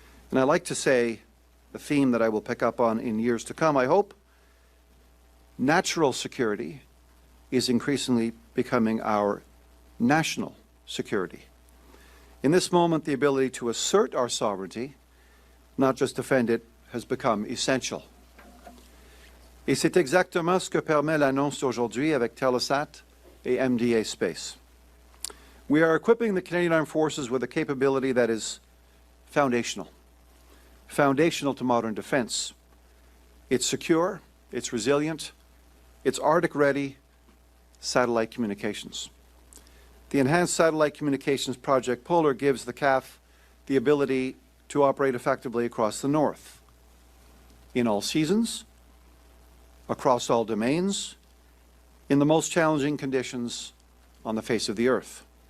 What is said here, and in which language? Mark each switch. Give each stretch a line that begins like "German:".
English: And I like to say, a theme that I will pick up on in years to come, I hope, natural security is increasingly becoming our national security. In this moment, the ability to assert our sovereignty, not just defend it, has become essential.
French: Et c'est exactement ce que permet l'annonce d'aujourd'hui avec Telesat et MDA Space.
English: We are equipping the Canadian Armed Forces with a capability that is foundational to modern defense. It's secure, it's resilient, it's Arctic-ready satellite communications. The Enhanced Satellite Communications Project Polar gives the CAF the ability to operate effectively across the North, in all seasons, across all domains, in the most challenging conditions on the face of the Earth.